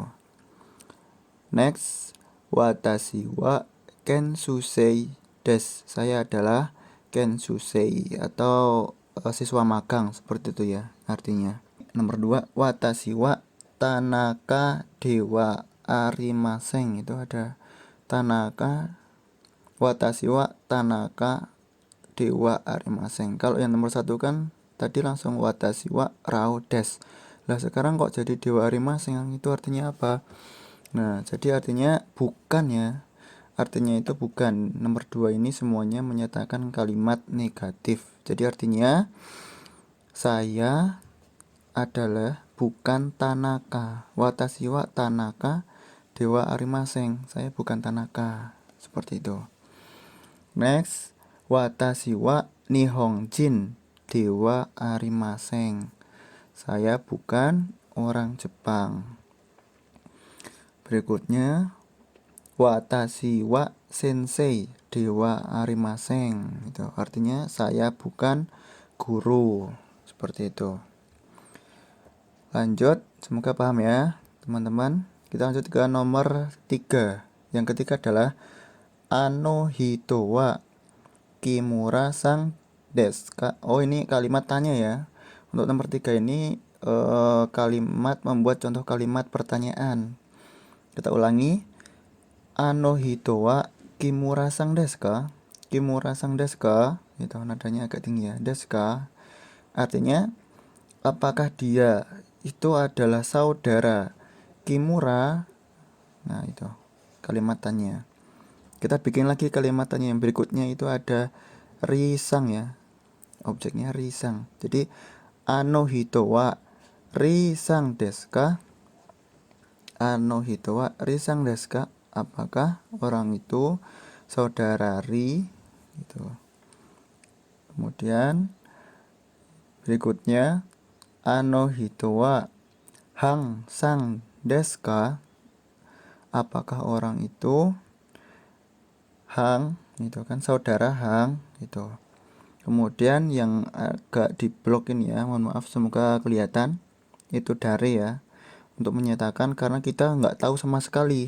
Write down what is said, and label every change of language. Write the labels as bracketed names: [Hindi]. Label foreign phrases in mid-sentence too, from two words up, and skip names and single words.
[Japanese] Next, 私は研修生です. [Indonesian] Saya adalah kensusei atau siswa magang, seperti itu ya artinya. [Japanese] Nomor 2, 私は田中ではありません. [Indonesian] Itu ada tanaka, [Japanese] 私は田中ではありません. [Indonesian] Kalau yang nomor 1 kan tadi langsung [Japanese] 私はラオです. [Indonesian] Lah sekarang kok jadi [Japanese] ではありません, [Indonesian] itu artinya apa? Nah, jadi artinya bukan ya. Artinya itu bukan. Nomor 2 ini semuanya menyatakan kalimat negatif. Jadi artinya saya adalah bukan Tanaka. [Japanese] 私は田中ではありません. [Indonesian] Saya bukan Tanaka. Seperti itu. Next, [Japanese] 私は日本人ではありません. [Indonesian] Saya bukan orang Jepang. [Japanese] Berikutnya, 私は先生ではありません. [Indonesian] Itu artinya saya bukan guru. Seperti itu. Lanjut, semoga paham ya teman-teman. Kita lanjut ke nomor 3. Yang ketiga adalah [Japanese] あの人は木村さんです. [Indonesian] Oh, ini kalimat tanya ya. Untuk nomor 3 ini kalimat membuat contoh kalimat pertanyaan. Kita ulangi. [Japanese] あの人は木村さんです. 木村さんです. [Indonesian] Itu nadanya agak tinggi ya. Desu artinya apakah dia itu adalah saudara Kimura. Nah, itu kalimat tanya. Kita bikin lagi kalimat tanya yang berikutnya, itu ada risang ya. Objeknya risang. [Japanese] Jadi あの人はリさんですか? あの人はリさんですか? [Indonesian] Apakah orang itu saudara Ri? Gitu. Kemudian berikutnya [Japanese] あの人はハンさんですか? [Indonesian] Apakah orang itu hang, itu kan saudara hang gitu. Kemudian yang agak diblok ini ya, mohon maaf, semoga kelihatan, itu dari ya, untuk menyatakan karena kita nggak tahu sama sekali.